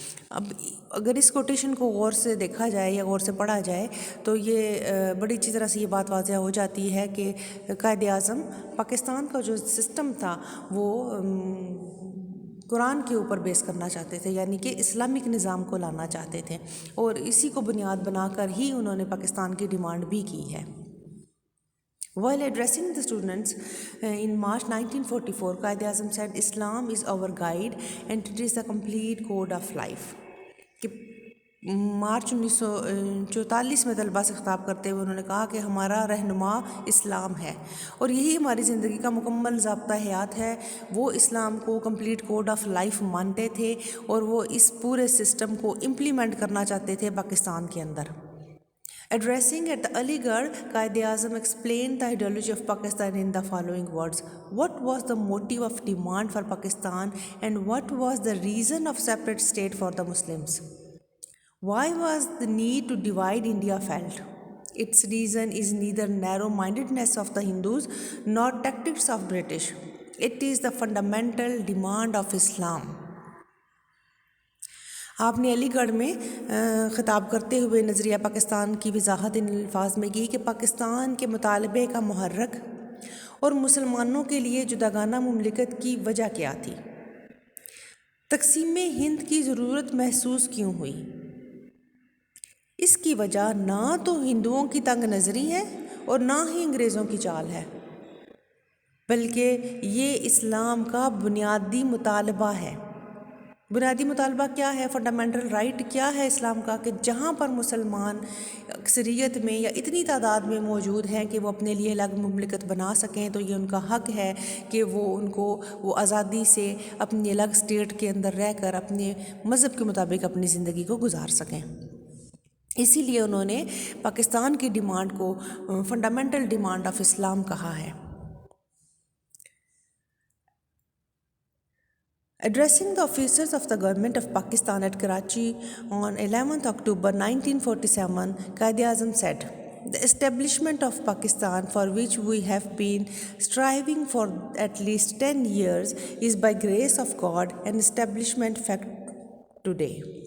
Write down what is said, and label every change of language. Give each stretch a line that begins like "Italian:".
Urdu: اب اگر اس کوٹیشن کو غور سے دیکھا جائے یا غور سے پڑھا جائے تو یہ بڑی اچھی طرح سے یہ بات واضح ہو جاتی ہے کہ قائد اعظم پاکستان کا جو سسٹم تھا وہ قرآن کے اوپر بیس کرنا چاہتے تھے، یعنی کہ اسلامک نظام کو لانا چاہتے تھے، اور اسی کو بنیاد بنا کر ہی انہوں نے پاکستان کی ڈیمانڈ بھی کی ہے.
English: While addressing the students in March 1944, Quaid Azam said, "Islam is our guide and it is the complete code of life."
Urdu: کہ مارچ 1944 میں طلباء سے خطاب کرتے ہوئے انہوں نے کہا کہ ہمارا رہنما اسلام ہے اور یہی ہماری زندگی کا مکمل ضابطہ حیات ہے. وہ اسلام کو کمپلیٹ کوڈ آف لائف مانتے تھے اور وہ اس پورے سسٹم کو امپلیمنٹ کرنا چاہتے تھے پاکستان کے اندر.
English: Addressing at the Aligarh, Quaid-e-Azam explained the ideology of Pakistan in the following words: "What was the motive of demand for Pakistan and what was the reason of separate state for the Muslims? Why was the need to divide India felt? Its reason is neither narrow-mindedness of the Hindus nor tactics of British. It is the fundamental demand of Islam."
Urdu: آپ نے علی گڑھ میں خطاب کرتے ہوئے نظریہ پاکستان کی وضاحت ان الفاظ میں کی کہ پاکستان کے مطالبے کا محرک اور مسلمانوں کے لیے جداگانہ مملکت کی وجہ کیا تھی. تقسیم ہند کی ضرورت محسوس کیوں ہوئی؟ اس کی وجہ نہ تو ہندوؤں کی تنگ نظری ہے اور نہ ہی انگریزوں کی چال ہے، بلکہ یہ اسلام کا بنیادی مطالبہ ہے. بنیادی مطالبہ کیا ہے؟ فنڈامنٹل رائٹ کیا ہے اسلام کا؟ کہ جہاں پر مسلمان اکثریت میں یا اتنی تعداد میں موجود ہیں کہ وہ اپنے لیے الگ مملکت بنا سکیں تو یہ ان کا حق ہے کہ وہ آزادی سے اپنی الگ اسٹیٹ کے اندر رہ کر اپنے مذہب کے مطابق اپنی زندگی کو گزار سکیں. اسی لیے انہوں نے پاکستان کی ڈیمانڈ کو فنڈامنٹل ڈیمانڈ آف اسلام کہا ہے.
English: Addressing the officers of the government of Pakistan at Karachi on 11th October 1947, Quaid-e-Azam said, "The establishment of Pakistan, for which we have been striving for at least 10 years, is by grace of God an establishment fact today.